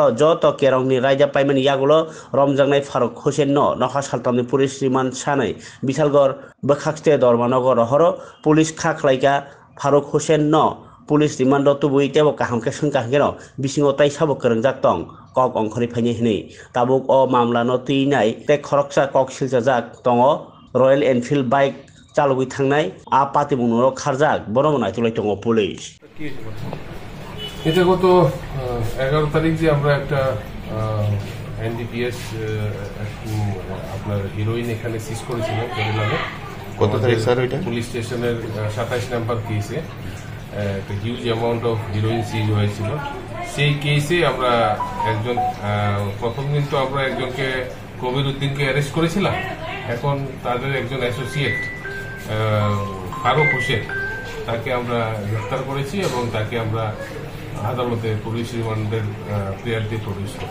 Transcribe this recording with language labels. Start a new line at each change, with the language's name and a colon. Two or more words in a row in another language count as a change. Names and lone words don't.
Kok Borok: ज त केरंनि रायजा पाइमानि यागलो रमजांनाय फारुक हुसेन न नखा सालतामनि
English: police remand
Kok Borok: सानै बिशालगढ़ बखाक्सते दरमानगर रहरो पुलिस खाखलाइका फारुक हुसेन न
English: police remand
Kok Borok: तुबुई तेबो काहामके संकाहगेनो बिसिङाव ताइ साबो करंजाक दं कक अंखरि फाइने हिनै ताबुक अ मामला न तीनाय ते खरकसा कक सिलजाजाक दङ रयेल एनफिल्ड बाइक चालुगै थांनाय आ पातिमुंगनो खारजाक बरमो नायतुलाय दङ पुलिस
Bangla: এটা গত 11 তারিখ যে আমরা একটা এনডিপিএস আপনার হিরোইন এখানে সিজ করেছিলাম কেরালাতে কত তারিখ স্যার ওইটা
English: police station's
Bangla: 27 নাম্বার কেসে একটা
English: huge amount of heroin
Bangla: সিজ হয়েছিল সেই কেসে আমরা একজন প্রথম দিন তো আমরা একজনকে কবির উদ্দিনকে অ্যারেস্ট করেছিলাম এখন তাদের একজন অ্যাসোসিয়েট ফারুক হোসেন তাকে আমরা গ্রেফতার করেছি এবং তাকে আমরা আদালতে
English: police remand's prayer produce
Bangla: করি